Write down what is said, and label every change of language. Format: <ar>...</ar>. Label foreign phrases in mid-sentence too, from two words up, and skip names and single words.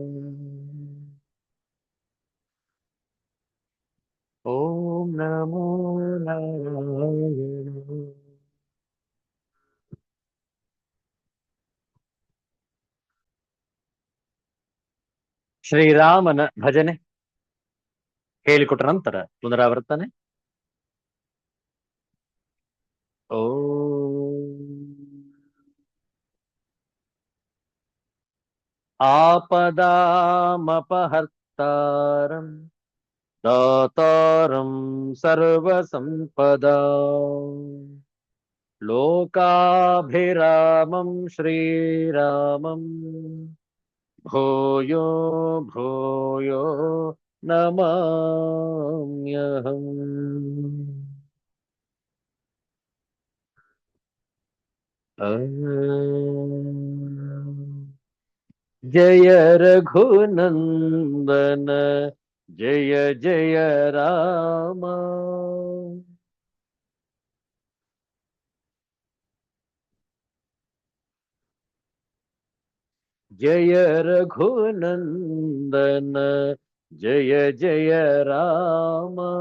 <kn>ಓಂ ನಮೋ ನಾರಾಯಣ. ಶ್ರೀರಾಮನ ಭಜನೆ ಹೇಳಿಕೊಟ್ಟ ನಂತರ ಪುನರಾವರ್ತನೆ.</kn> <sa>आपदामपहर्तारं दातारं सर्वसम्पदा लोकाभिरामं श्रीरामं भूयो भूयो नमाम्यहम्।</sa> <hi>जय रघुनंदन जय जय राम। जय रघुनंदन जय जय राम।</hi>